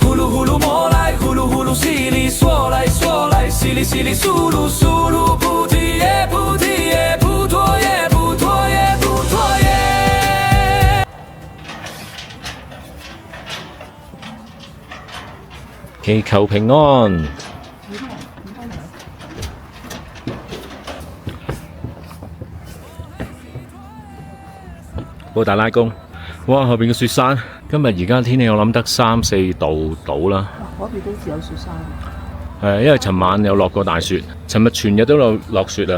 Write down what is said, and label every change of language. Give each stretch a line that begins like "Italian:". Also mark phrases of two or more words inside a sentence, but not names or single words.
Cantonese: 呼噜呼噜莫来，呼噜呼噜西里嗦来嗦来，西里西里苏噜苏噜，菩提耶菩提耶，普陀耶普陀耶普陀耶。祈求平安。布達拉宮，哇！後邊嘅雪山，今日而家天氣我諗得3、4度到啦。嗰邊都似有雪山。因為尋晚有落過大雪，尋日全日都有落雪啊。